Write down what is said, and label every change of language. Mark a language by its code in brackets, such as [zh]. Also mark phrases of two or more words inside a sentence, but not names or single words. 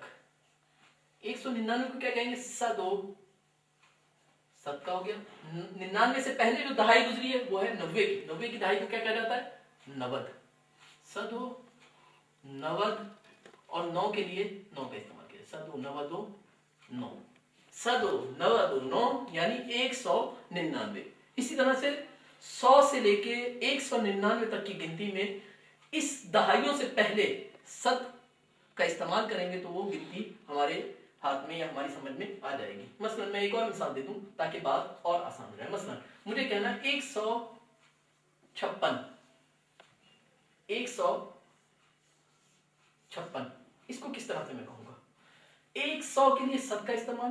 [hi] 199 को क्या कहेंगे, सदो, सद का हो गया। 99 से पहले जो दहाई गुजरी है वो है 90 की। 90 की दहाई को क्या कहा जाता है, नवद। [fa] صد و نود, [hi] और 9 के लिए 9 का इस्तेमाल किया, [fa] صد و نود و 9، صد و نود و 9 यानी 199। [hi] इसी तरह से 100 से लेके 199 तक की गिनती में इस दहाइयों से पहले सद का इस्तेमाल करेंगे तो वो गिनती हमारे हाथ में या हमारी समझ में आ जाएगी। मसलन मैं एक और मिसाल दे दूं ताकि बात और आसान हो जाए। मसलन मुझे कहना है 156, 156, इसको किस तरह से मैं कहूंगा, 100 के लिए सद का इस्तेमाल।